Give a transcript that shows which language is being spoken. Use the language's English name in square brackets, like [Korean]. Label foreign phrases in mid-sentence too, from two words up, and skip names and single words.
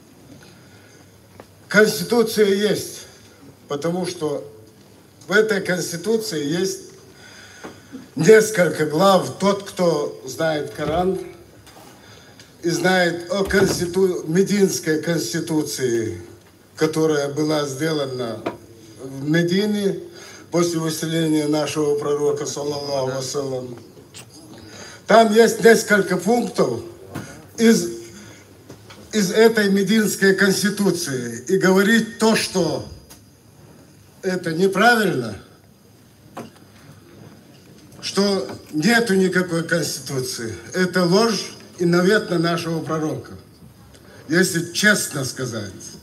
[Russian] Конституция есть, потому что в этой Конституции есть несколько глав. Тот, кто знает Коран и знает о Мединской Конституции, которая была сделана в Медине после выселения нашего пророка, [Arabic] صلى الله عليه وسلم. [Russian] Там есть несколько пунктов из этой Мединской Конституции. И говорить то, что это неправильно, что нету никакой Конституции, это ложь и навет на нашего пророка, если честно сказать.